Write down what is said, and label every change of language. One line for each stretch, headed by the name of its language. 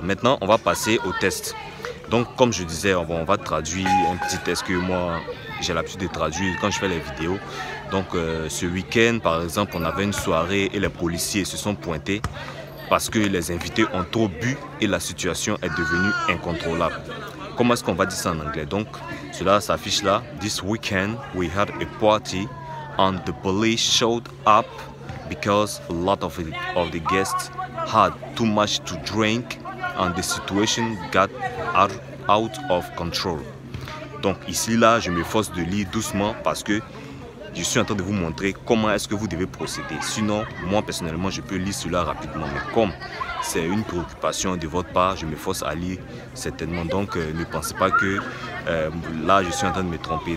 French: Maintenant, on va passer au test. Donc comme je disais, on va traduire un petit test que moi, j'ai l'habitude de traduire quand je fais les vidéos. Donc ce week-end, par exemple, on avait une soirée et les policiers se sont pointés parce que les invités ont trop bu et la situation est devenue incontrôlable. Comment est-ce qu'on va dire ça en anglais? Donc cela s'affiche là.
English: This weekend, we had a party and the police showed up because a lot of the guests had too much to drink and the situation got out of control.
French: Donc ici là, je me force de lire doucement parce que je suis en train de vous montrer comment est-ce que vous devez procéder. Sinon, moi personnellement, je peux lire cela rapidement. Mais comme c'est une préoccupation de votre part, je me force à lire certainement. Donc ne pensez pas que là, je suis en train de me tromper.